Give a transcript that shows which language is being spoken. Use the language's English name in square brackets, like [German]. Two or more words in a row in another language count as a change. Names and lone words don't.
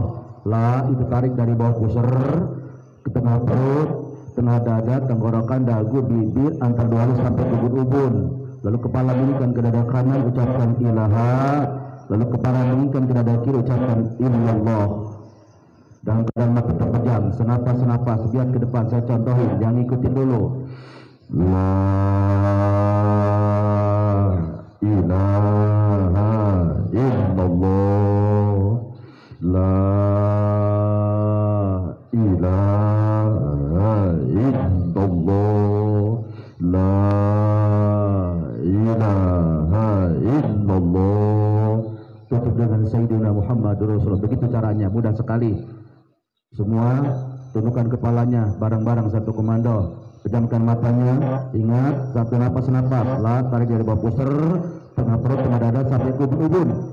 [Indonesian] La itu tarik dari bawah pusar ke tengah perut, tengah dada, tenggorokan, dagu, bibir, antar dua alis sampai ke ubun. Lalu kepala miringkan ke dada kanan, ucapkan ilaha. Lalu kepala miringkan ke dada kiri, ucapkan illallah. Dalam keadaan mata terpejam, senapas biar ke depan. Saya contohin, jangan ikutin dulu. [Arabic] La ilaha illallah, la ilaha illallah, la ilaha illallah. [Indonesian] Tutup dengan Sayyidina Muhammad Rasulullah. Begitu caranya, mudah sekali. Semua tundukkan kepalanya bareng-bareng satu komando. Pejamkan matanya, ingat satu napas. La tarik dari bawah pusar, tengah perut, tengah dada sampai ke ubun.